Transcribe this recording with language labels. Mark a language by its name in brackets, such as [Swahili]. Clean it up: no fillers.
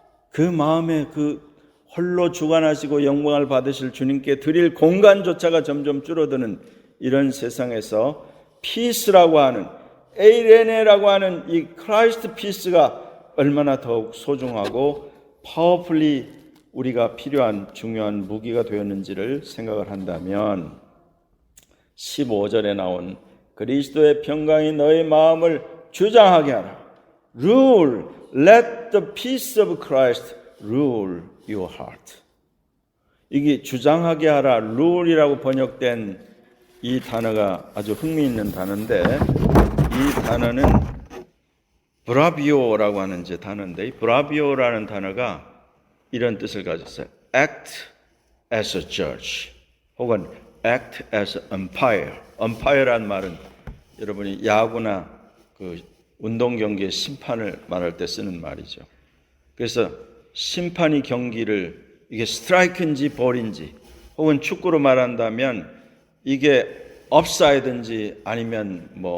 [Korean] 그 마음에 그 홀로 주관하시고 영광을 받으실 주님께 드릴 공간조차가 점점 줄어드는 이런 세상에서 피스라고 하는 에이레네라고 하는 이 크라이스트 피스가 얼마나 더욱 소중하고 파워풀리 우리가 필요한 중요한 무기가 되었는지를 생각을 한다면 15절에 나온 그리스도의 평강이 너의 마음을 주장하게 하라. [English] Rule, let the peace of Christ rule your heart. [Korean] 이게 주장하게 하라, rule이라고 번역된 이 단어가 아주 흥미있는 단어인데, 이 단어는 브라비오라고 하는 단어인데, 브라비오라는 단어가 이런 뜻을 가졌어요. [English] Act as a judge, [Korean] 혹은 [English] act as umpire. [Korean] umpire란 말은 여러분이 야구나 그 운동 경기의 심판을 말할 때 쓰는 말이죠. 그래서 심판이 경기를 이게 스트라이크인지 볼인지, 혹은 축구로 말한다면 이게 업사이드인지 아니면